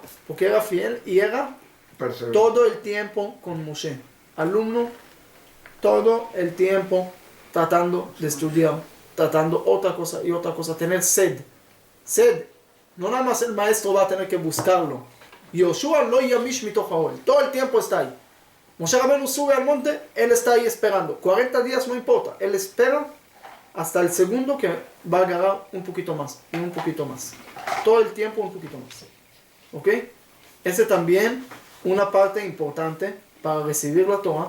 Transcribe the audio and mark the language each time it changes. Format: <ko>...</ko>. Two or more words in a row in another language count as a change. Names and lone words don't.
<es>Porque era fiel y era todo el tiempo con Moshe. Alumno, todo el tiempo tratando de estudiar, tratando otra cosa y otra cosa, tener sed. No nada más el maestro va a tener que buscarlo.</es> <he>Yoshua lo yamish mitoch haol,</he> <es>todo el tiempo está ahí. Moshe Rabbeinu sube al monte, él está ahí esperando. 40 días no importa, él espera hasta el segundo que va a agarrar un poquito más y un poquito más. Todo el tiempo un poquito más. ¿Ok? Ese también una parte importante para recibir la Torah.</es>